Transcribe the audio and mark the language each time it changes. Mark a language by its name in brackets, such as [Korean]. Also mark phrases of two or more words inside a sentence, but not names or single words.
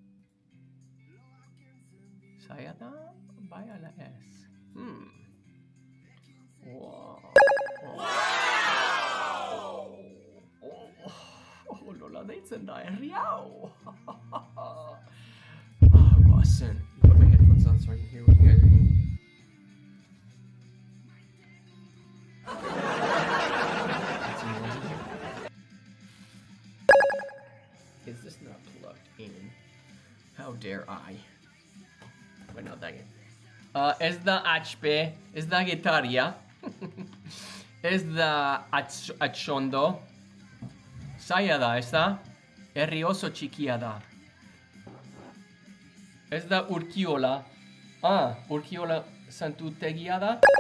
[Basque] Zaila da? Bai ala ez. Nola deitzen da herri hau? Goazen. [English] Put my headphones on so I can hear what you guys are hearing. Is this not plugged in? How dare I? Bueno, dang it. [Basque] Ez da HP, ez da gitaria, ez da atxondo. Zaila da, ez da? Herri oso txikia da. Ez da Urkiola. Urkiola santutegia da?